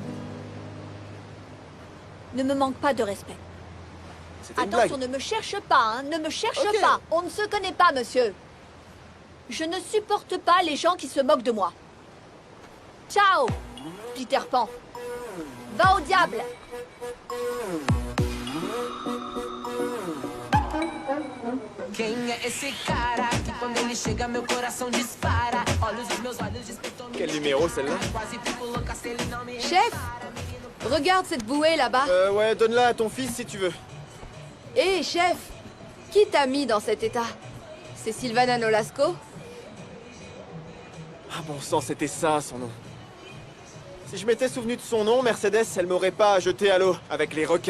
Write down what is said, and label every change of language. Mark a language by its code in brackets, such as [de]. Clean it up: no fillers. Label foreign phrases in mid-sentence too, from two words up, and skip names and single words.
[fr] Ne me manque pas de respect. C'était une Attention, blague. ne me cherche pas, hein. Ne me cherche Ok. pas. On ne se connaît pas, monsieur. Je ne supporte pas les gens qui se moquent de moi. Ciao, Peter Pan. Va au diable. [pt] Quem é esse cara que quando ele chega meu coração dispara? Olhos dos meus olhos despertam. [fr] Quel numéro celle-là? [pt] Quase fico louca se ele não me... [fr] Chef, regarde cette bouée là-bas. Ouais, donne-la à ton fils si tu veux. Hé, chef, qui t'a mis dans cet état? C'est Sylvana Nolasco? Ah bon sang, c'était ça son nom. Si je m'étais souvenu de son nom, Mercedes, elle m'aurait pas jeté à l'eau avec les requins.